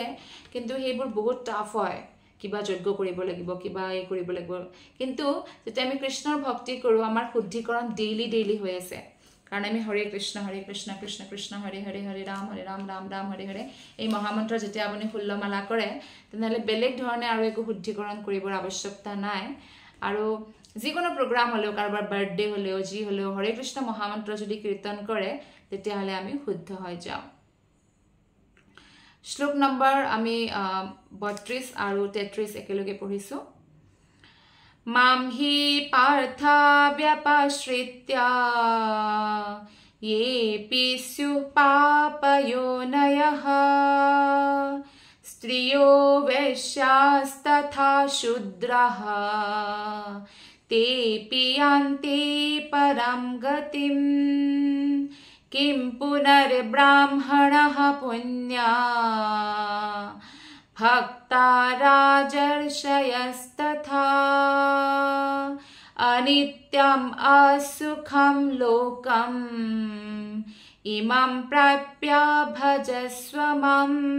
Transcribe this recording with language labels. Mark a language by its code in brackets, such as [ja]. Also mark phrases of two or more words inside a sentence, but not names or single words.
[as] কিন্তু সেইবোৰ বহুত টাফ হয় কিবা যজ্ঞ কৰিব লাগিব কিবা কৰিব লাগিব কিন্তু যেতিয়া আমি কৃষ্ণৰ ভক্তি কৰোঁ আমাৰ শুদ্ধিকৰণ ডেইলি হৈ আছে কাৰণ আমি হৰে কৃষ্ণ কৃষ্ণ কৃষ্ণ হৰে হৰে হৰে ৰাম ৰাম ৰাম হৰে হৰে এই মহামন্ত্ৰ যেতিয়া আপুনি হুল্লমালা কৰে তেনেহ'লে বেলেগ ধৰণে আৰু একো শুদ্ধিকৰণ কৰিবৰ আৱশ্যকতা নাই আৰু যিকোনো প্ৰগ্ৰাম হ'লেও কাৰোবাৰ বাৰ্থডে হ'লেও যি হ'লেও হৰে কৃষ্ণ মহামন্ত্ৰ যদি কীৰ্তন কৰে তেতিয়াহ'লে আমি শুদ্ধ হৈ যাওঁ শ্লোক নম্বৰ আমি 32 আৰু 33 একেলগে পঢ়িছোঁ [sa] मां हि पार्था व्यपश्रित्य येऽपि स्युः पापयोनयः स्त्रियो वैश्यास्तथा शूद्राः तेऽपि यान्ति परां गतिम् किं पुनर्ब्राह्मणः पुण्या भक्ता राजर्षयस्तथा अनित्यम् असुखं लोकम् इमं प्राप्य भजस्व मम।